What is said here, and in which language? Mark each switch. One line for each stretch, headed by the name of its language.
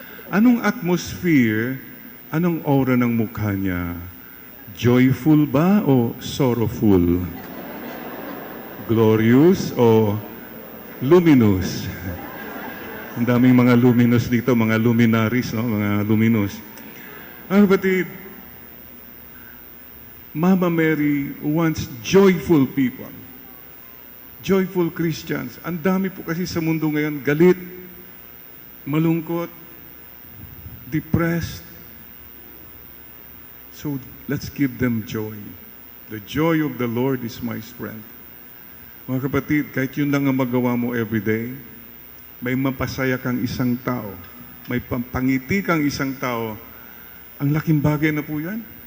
Filipino: Anong atmosphere, anong aura ng mukha niya?
English: Joyful ba o sorrowful? Glorious o luminous?
Filipino: Ang daming mga luminous dito, mga luminaries, no? Mga luminous.
English: Kapatid, Mama Mary wants joyful people. Joyful Christians.
Filipino: Ang dami po kasi sa mundo ngayon, galit, malungkot, depressed.
English: So, let's give them joy. The joy of the Lord is my strength.
Filipino: Mga kapatid, kahit yun lang ang magawa mo everyday, may mapasaya kang isang tao, may pangiti kang isang tao, ang laking bagay na po yan.